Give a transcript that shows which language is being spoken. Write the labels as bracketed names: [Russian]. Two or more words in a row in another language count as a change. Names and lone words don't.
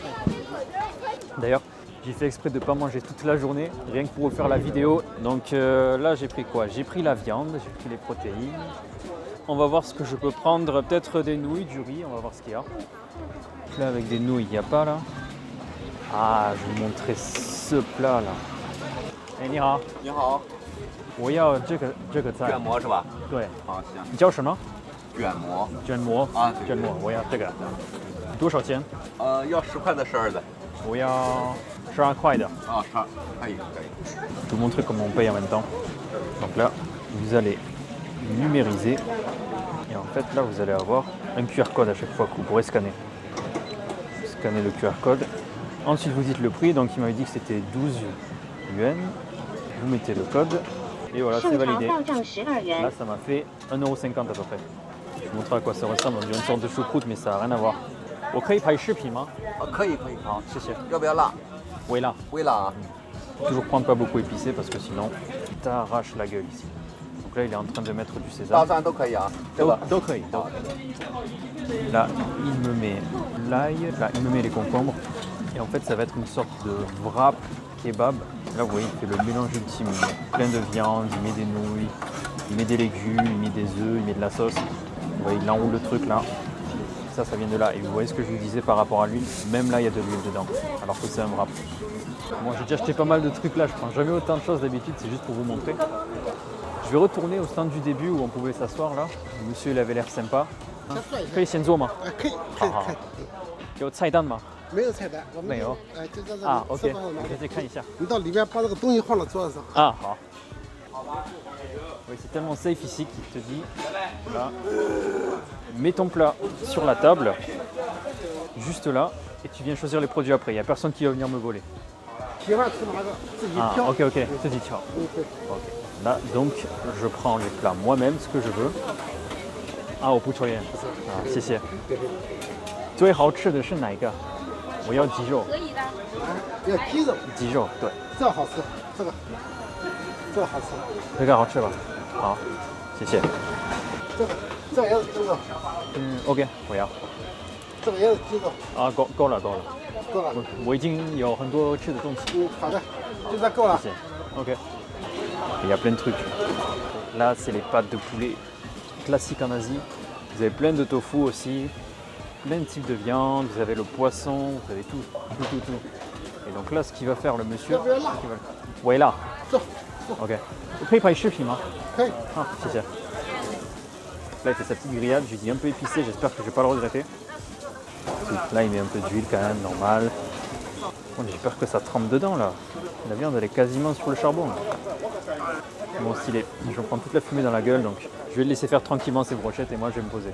[French] D'ailleurs, j'ai fait exprès de ne pas manger toute la journée, rien que pour vous faire la vidéo. Donc là, j'ai pris quoi? J'ai pris la viande, j'ai pris les protéines. On va voir ce que je peux prendre. Peut-être des nouilles, du riz, on va voir ce qu'il y a. Là, avec des nouilles, il n'y a pas là. Ah, je vais vous montrer ce plat là. [Chinese] Eh, 你好。你好。我要这个菜。卷馍是吧？对。好，行。你叫什么？卷馍。卷馍啊，卷馍，我要这个。多少钱？要10块的12的。我要12块的。啊，12，可以可以。 [French] Je vais vous montrer comment on paye en même temps. Donc là, vous allez numériser. Et en fait, là, vous allez avoir un QR code à chaque fois que vous pourrez scanner. Scannez le QR code. Ensuite, vous dites le prix. Donc, il m'avait dit que c'était 12 yuan. Vous mettez le code. Et voilà, c'est validé. Là, ça m'a fait 1,50 € à peu près. Je vais vous montrer à quoi ça ressemble. On dirait une sorte de choucroute, mais ça n'a rien à voir. [Chinese] 我可以拍视频吗？可以可以。好，谢谢。要不要辣？微辣。微辣啊。 [French] Toujours prendre pas beaucoup épicé parce que sinon, t'arraches la gueule ici. Donc là, il est en train de mettre du sésame. [Chinese] 大蒜都可以啊，对吧？都可以。 [French] Là, il me met l'ail. Là, il me met les concombres. Et en fait, ça va être une sorte de wrap kebab. Là, vous voyez, il fait le mélange ultime. Il met plein de viande, il met des nouilles, il met des légumes, il met des œufs, il met de la sauce. Vous voyez, il enroule le truc là. Ça vient de là. Et vous voyez ce que je vous disais par rapport à l'huile. Même là, il y a de l'huile dedans. Alors que c'est un wrap. Moi, j'ai déjà acheté pas mal de trucs là. Je prends jamais autant de choses d'habitude. C'est juste pour vous montrer. Je vais retourner au stand du début où on pouvait s'asseoir là. Le monsieur, il avait l'air sympa. [Chinese] 可以先做吗？可以，可以，可以。有菜单吗？没有菜单，我们没有。就在这里。啊 ，OK， 我再看一下。你到里边把这个东西放到桌子上。啊， [French] 好。Oui, c'est tellement safe ici qu'il te dit, là, mets ton plat sur la table, juste là, et tu viens choisir les produits après. Il n'y a personne qui va venir me voler. Ah, ok, ok, te dis ciao. Okay. Là, donc, je prends les plats moi-même, ce que je veux. [Chinese] Ah, 我不抽烟。啊，谢谢。最好吃的是哪一个？我要鸡肉。可以的。要鸡肉。鸡肉，对。这好吃，这个好吃。这个好吃吧？好，谢谢。这个也是鸡肉， OK，我要。这个也是鸡肉，啊，够了。够了。我已经有很多吃的东西。好的，就这够了。谢谢。 [French] OK. Il y a plein de trucs. Là, c'est les pâtes de poulet classiques en Asie. Vous avez plein de tofu aussi, plein de types de viande. Vous avez le poisson, vous avez tout. Et donc là, ce qu'il va faire le monsieur, ouais là. [Chinese] 走， OK. 可以拍视频吗？可以。 Ah, 谢谢. [French] Là, il fait sa petite grillade. Je lui dis un peu épicé. J'espère que je ne vais pas le regretter. Là, il met un peu d'huile quand même, normal. Bon, j'espère que ça trempe dedans là. La viande, elle est quasiment sur le charbon. Là. Bon stylé. Je vais prendre toute la fumée dans la gueule, donc je vais le laisser faire tranquillement ses brochettes et moi je vais me poser.